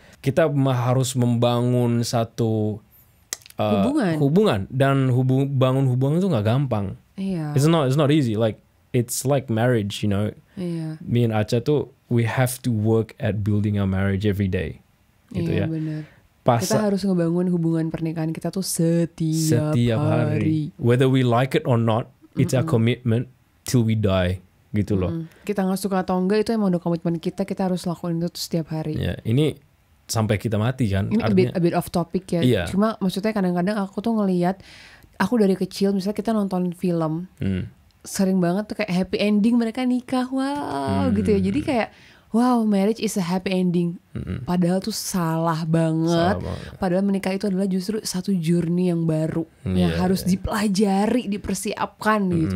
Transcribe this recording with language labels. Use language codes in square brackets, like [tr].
[id] Kita harus membangun satu hubungan. Dan bangun hubungan itu nggak gampang. [en] It's not easy. Like it's like marriage, you know. Me and Acha [id] tuh [en] we have to work at building our marriage every day. [id] Gitu ya. Bener. Kita harus ngebangun hubungan pernikahan kita tuh setiap hari. [en] Whether we like it or not, it's a commitment till we die, [id] gitu loh. Kita nggak suka atau enggak, itu emang udah komitmen kita harus lakuin itu setiap hari. Ini sampai kita mati kan. [en] Ini a bit off topic ya. [id] Cuma maksudnya kadang-kadang aku tuh ngelihat, aku dari kecil misalnya kita nonton film, sering banget tuh kayak happy ending mereka nikah, wow gitu ya. Jadi kayak [en] wow, marriage is a happy ending. [id] Padahal tuh salah banget. Padahal menikah itu adalah justru satu journey yang baru yang harus dipelajari, dipersiapkan gitu.